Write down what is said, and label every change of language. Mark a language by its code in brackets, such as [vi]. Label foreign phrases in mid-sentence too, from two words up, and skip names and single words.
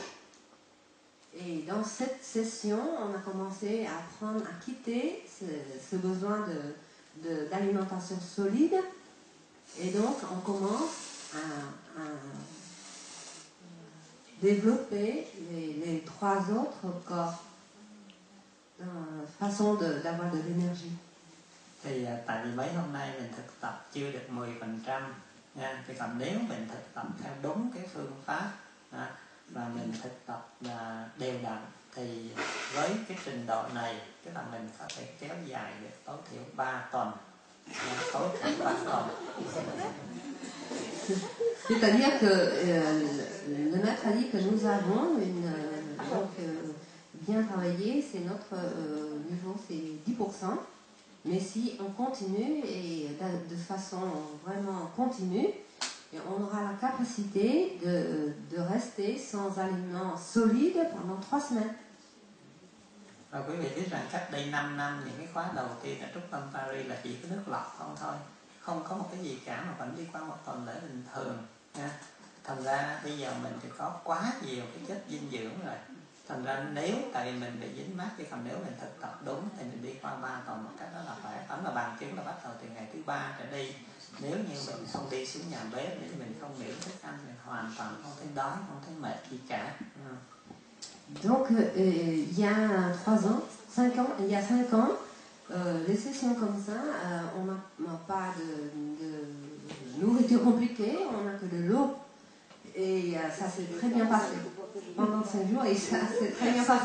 [fr] Et dans cette session, on a commencé à apprendre à quitter ce besoin d'alimentation solide. Et donc, on commence à développer les 3 autres corps, façon d'avoir de l'énergie. [vi] Thì tại vì mấy hôm nay mình thực tập chưa được 10% nha, thì còn nếu mình thực tập theo đúng cái phương pháp và mình thực tập đều đặn thì với cái trình độ này tức là mình có thể kéo dài được tối thiểu 3 tuần. Tối thiểu 3 tuần. [fr] C'est-à-dire que le maître a dit que nous avons bien travaillé, c'est notre niveau, c'est 10%. Mais si on continue et de façon vraiment continue, on aura la capacité de rester sans aliments solides pendant 3 semaines. [vi] Và quý vị biết rằng cách đây 5 năm những cái khóa đầu tiên ở Trung tâm Paris là chỉ có nước lọc không thôi, không có một cái gì cả mà vẫn đi qua một tuần lễ bình thường nha. Thành ra bây giờ mình thì có quá nhiều cái chất dinh dưỡng rồi. Thành ra nếu tại vì mình bị dính mắc, chứ còn nếu mình thực tập đúng thì mình đi qua 3 tuần một cách đó là khỏe. Ấn là bằng chứng là bắt đầu từ ngày thứ 3 trở đi. Nếu như mình không đi xuống nhà bếp, nếu mình không nghỉ thức ăn, mình hoàn toàn không thấy đói, không thấy mệt gì cả. [fr] Donc il y a 3 ans, 5 ans, il y a 5 ans, les sessions comme ça, on n'a pas de nourriture compliquée, on n'a que de l'eau. Et ça s'est très bien passé. Pendant 5 jours, et ça s'est très bien passé.